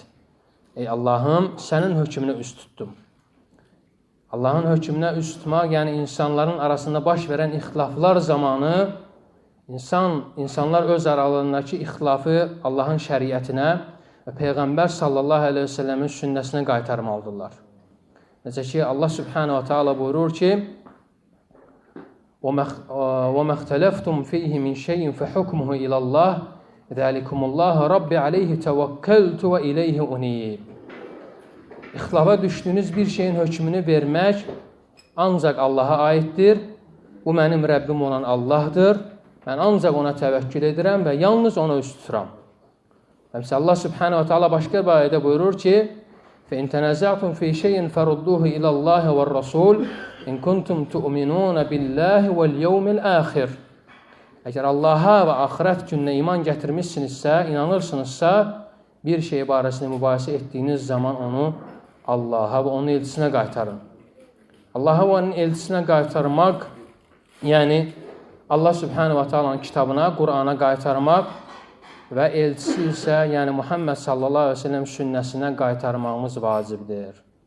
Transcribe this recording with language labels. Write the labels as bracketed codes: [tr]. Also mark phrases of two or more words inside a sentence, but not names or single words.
[az] Ey Allahım, sənin hökmünə üst tutdum. Allahın hökmünə üst tutmaq, yəni insanların arasında baş verən ixtilaflar zamanı insanlar öz aralarındakı ixtilafı Allahın şəriətinə və Peyğəmbər [ar] صلى الله عليه وسلم [az] sünnəsinə qaytarmalıdırlar. Necə ki, Allah [ar] سبحانه وتعالى [az] buyurur ki, [ar] وَمَا اخْتَلَفْتُمْ فِيهِ مِنْ شَيْءٍ فَحُكْمُهُ إِلَى اللّٰهِ ذَلِكُمُ اللّٰهَ رَبِّ عَلَيْهِ تَوَكَّلْتُ وَإِلَيْهِ أُنِيبُ. [az] İxtilafa düşdüyünüz bir şeyin hökmünü vermək ancaq Allaha aiddir. Bu mənim Rəbbim olan Allahdır. Mən ancaq ona təvəkkül edirəm və yalnız ona üst tuturam. Həmsə Allah [ar] سبحانه وتعالى [az] başqa bir ayədə buyurur ki, [ar] فَإِنْ تَنَزَعْتُمْ فِي شَيْءٍ فَرُدُّوهُ إِلَى اللّٰهِ وَالرَّسُولِ إِنْ كُنْتُمْ تُؤْمِنُونَ بِاللّٰهِ وَالْيَوْمِ الْآخِرِ. [az] Əgər Allaha və axirət gününə iman gətirmişsinizsə, inanırsınızsa, bir şey barəsində mübahisə etdiyiniz zaman onu Allaha və onun elçisinə qaytarın. Allaha və onun elçisinə qaytarmaq, yəni Allah [ar] سبحانه وتعالى [az] kitabına, Qur'ana qaytarmaq və elçisi isə, yəni Muhammed [ar] صلى الله عليه وسلم [az] sünnəsinə qaytarmağımız vacibdir.